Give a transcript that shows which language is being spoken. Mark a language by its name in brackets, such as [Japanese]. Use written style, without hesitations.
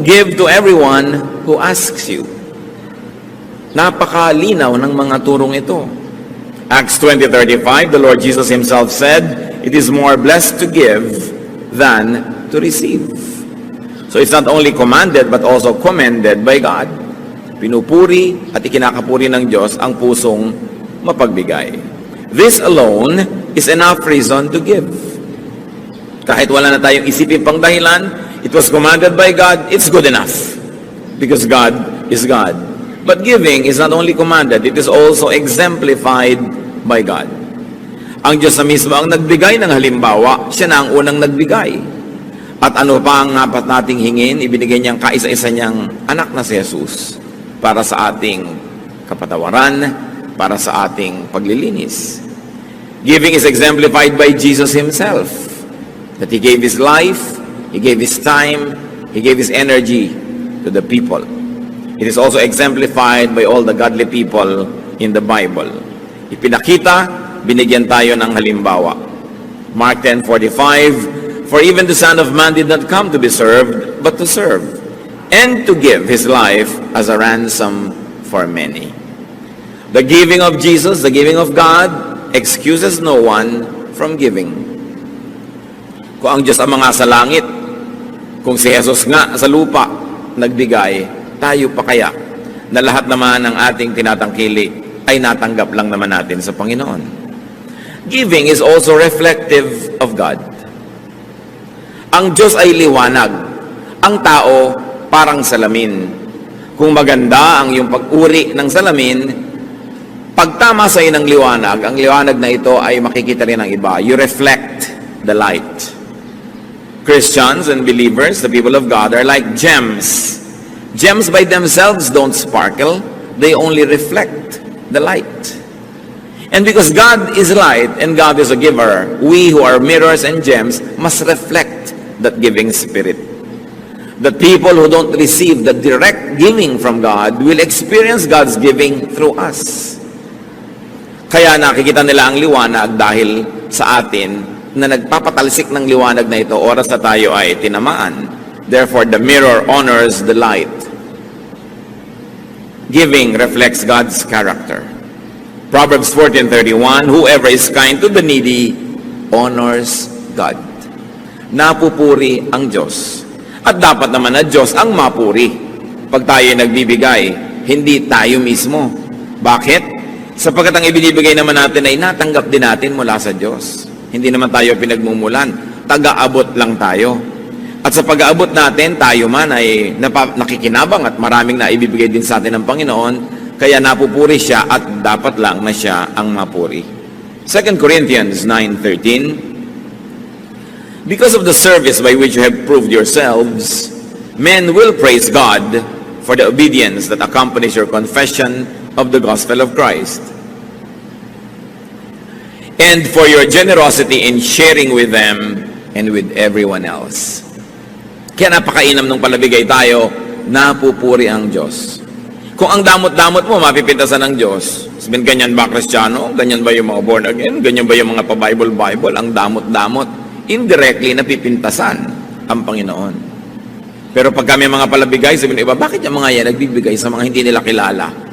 [English] Give to everyone who asks you. [Filipino] Napakalinaw ng mga turong ito. [English] Acts 20:35, the Lord Jesus Himself said, it is more blessed to give than to receive. So it's not only commanded but also commended by God. [Filipino] Pinupuri at ikinakapuri ng Diyos ang pusong mapagbigay. [English] This alone is enough reason to give. [Filipino] Kahit wala na tayong isipin pang dahilan, [English] it was commanded by God, it's good enough. Because God is God. But giving is not only commanded, it is also exemplified by God. [Filipino] Ang Diyos na mismo ang nagbigay ng halimbawa, siya na ang unang nagbigay. At ano pa ang dapat nating hingin, ibinigay niyang kaisa-isa niyang anak na si Jesus para sa ating kapatawaran, para sa ating paglilinis. [English] Giving is exemplified by Jesus Himself. That He gave His life, He gave His time, He gave His energy to the people. It is also exemplified by all the godly people in the Bible. [Filipino] Ipinakita, binigyan tayo ng halimbawa. [English] Mark 10:45, for even the Son of Man did not come to be served, but to serve, and to give His life as a ransom for many. The giving of Jesus, the giving of God, excuses no one from giving. [Filipino] Kung ang Diyos ang mga sa langit, kung si Jesus nga sa lupa nagbigay, tayo pa kaya na lahat naman ng ating tinatangkili ay natanggap lang naman natin sa Panginoon. [English] Giving is also reflective of God. [Filipino] Ang Diyos ay liwanag. Ang tao parang salamin. Kung maganda ang iyong pag-uri ng salamin, pagtama sa iyo ng liwanag, ang liwanag na ito ay makikita rin ng iba. [English] You reflect the light. Christians and believers, the people of God, are like gems. Gems by themselves don't sparkle. They only reflect the light. And because God is light and God is a giver, we who are mirrors and gems must reflect that giving spirit. The people who don't receive the direct giving from God will experience God's giving through us. [Filipino] Kaya nakikita nila ang liwanag dahil sa atin na nagpapatalsik ng liwanag na ito oras na tayo ay tinamaan. [English] Therefore, the mirror honors the light. Giving reflects God's character. Proverbs 14:31, whoever is kind to the needy honors God. [Filipino] Napupuri ang Diyos. At dapat naman na Diyos ang mapuri. Pag tayo nagbibigay, hindi tayo mismo. Bakit? Sapagkat ang ibinibigay naman natin ay natanggap din natin mula sa Diyos. Hindi naman tayo pinagmumulan. Taga-abot lang tayo. At sa pag-aabot natin, tayo man ay nakikinabang at maraming na ibibigay din sa atin ng Panginoon, kaya napupuri siya at dapat lang na siya ang mapuri. [English] 2 Corinthians 9:13, because of the service by which you have proved yourselves, men will praise God for the obedience that accompanies your confession of the gospel of Christ, and for your generosity in sharing with them and with everyone else. [Filipino] Kaya napakainam nung palabigay tayo, napupuri ang Diyos. Kung ang damot-damot mo, mapipintasan ng Diyos. Sabihin, ganyan ba Kristiyano? Ganyan ba yung mga born again? Ganyan ba yung mga pa-Bible? Ang damot-damot. [English] Indirectly, [Filipino] napipintasan ang Panginoon. Pero pag kami mga palabigay, sabihin iba, bakit yung mga yan nagbibigay sa mga hindi nila kilala?